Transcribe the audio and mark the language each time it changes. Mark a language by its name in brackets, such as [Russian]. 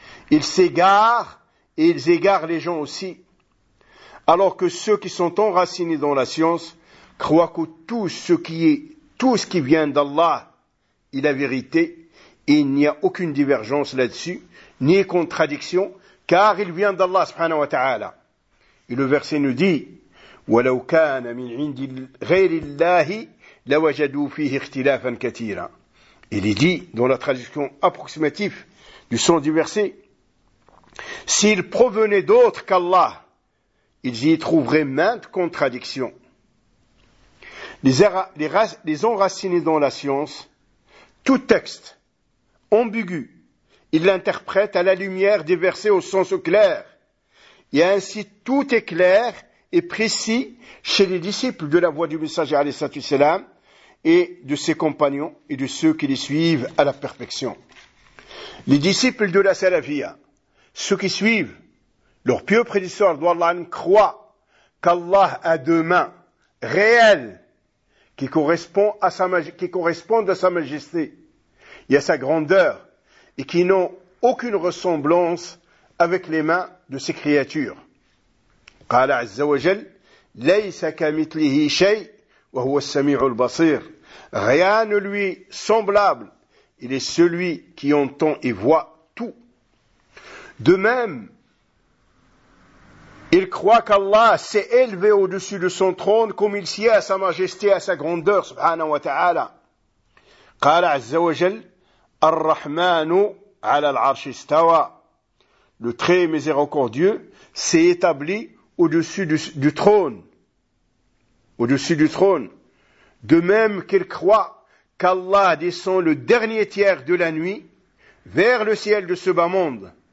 [French] Ils s'égarent, et ils égarent les gens aussi. Alors que ceux qui sont enracinés dans la science croient que tout ce qui vient d'Allah est la vérité, et il n'y a aucune divergence là-dessus, ni contradiction, car il vient d'Allah subhanahu wa ta'ala. Et le verset nous dit, [Arabic] وَلَوْ كَانَ مِنْ عِنْدِ غَيْرِ اللَّهِ لَوَجَدُوا فِيهِ اخْتِلَافًا كَثِيرًا. [French] Il est dit, dans la traduction approximative du sens du verset, s'il provenait d'autre qu'Allah, ils y trouveraient maintes contradictions. Les enracinés dans la science, tout texte ambigu, ils l'interprètent à la lumière des versets au sens clair. Et ainsi, tout est clair et précis chez les disciples de la voix du messager, alayhi salatu wassalam, et de ses compagnons et de ceux qui les suivent à la perfection. Les disciples de la salafia, ceux qui suivent leur pieux prédécesseur, d'Allah, croient qu'Allah a deux mains réelles qui correspondent à sa majesté et à sa grandeur et qui n'ont aucune ressemblance avec les mains de ses créatures. [Arabic] قال عز وجل ليس كمثله شيء وهو السميع البصير. [French] Rien ne lui semblable. Il est celui qui entend et voit tout. De même, il croit qu'Allah s'est élevé au-dessus de son trône comme il sied à sa majesté, à sa grandeur, subhanahu wa ta'ala. [Arabic] قال عز وجل الرحمن على العرش استوى. [French] Le très miséricordieux s'est établi au-dessus du trône. Au-dessus du trône. De même qu'il croit qu'Allah descend le dernier tiers de la nuit vers le ciel de ce bas monde.